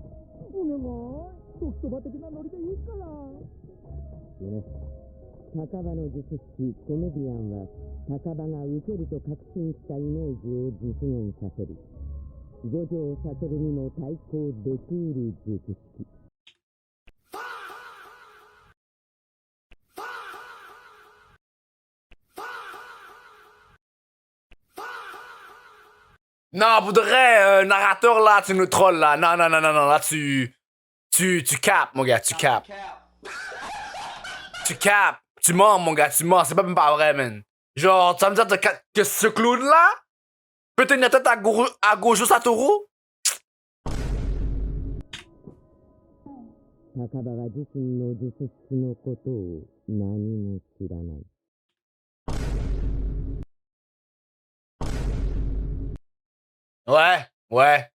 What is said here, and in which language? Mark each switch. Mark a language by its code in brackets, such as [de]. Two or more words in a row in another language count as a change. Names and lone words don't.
[ja] お願い。時そば的なノリでいいから。死ね。高場の術式コメディアンは高場が受けると確信したイメージを実現させる。五条悟にも対抗できうる術式。 [fr] Non, pour de vrai, narrateur là, tu nous trolls là. Non, non, non, non, non, là tu capes, mon gars, tu capes. Tu capes, tu mens, mon gars, tu mens, c'est pas même pas vrai, man. Genre, tu vas me dire que ce clown là peut tenir tête à Gojo Satoru? [ja] 高場は自身の術式のことを何も知らない。 [fr] Ouais, ouais.